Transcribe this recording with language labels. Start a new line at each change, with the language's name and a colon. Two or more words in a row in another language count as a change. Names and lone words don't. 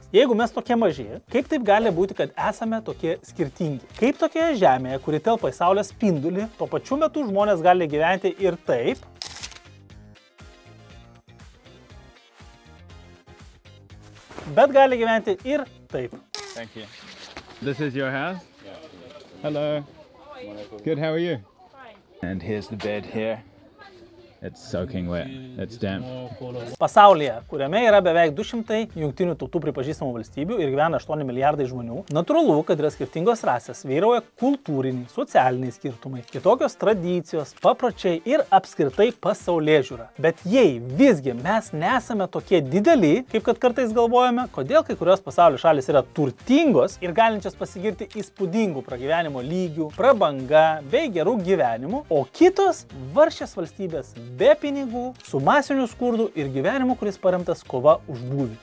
Lithuanian: Jeigu mes tokie maži, kaip taip gali būti, kad esame tokie skirtingi? Kaip tokioje Žemėje, kuri telpa į Saulės spindulį, tuo pačiu metu žmonės gali gyventi ir taip, bet gali gyventi ir taip.
English: Thank you. This is your house? Yeah. Hello. Good, how are you? Fine. And here's the bed here. It's soaking wet. It's damp.
Lithuanian: Pasaulyje, kuriame yra beveik 200 jungtinių tautų pripažįstamų valstybių ir gyvena 8 milijardai žmonių, natūralu, kad yra skirtingos rasės, vyrauja kultūriniai, socialiniai skirtumai, kitokios tradicijos, papročiai ir apskritai pasaulėžiūra. Bet jei visgi mes nesame tokie dideli, kaip kad kartais galvojame, kodėl kai kurios pasaulio šalis yra turtingos ir galinčios pasigirti įspūdingų pragyvenimo lygių, prabanga bei gerų gyvenimų, o kitos vargšės valstybės be pinigų, su masiniu skurdu ir gyvenimu, kuris paremtas kova už būvį.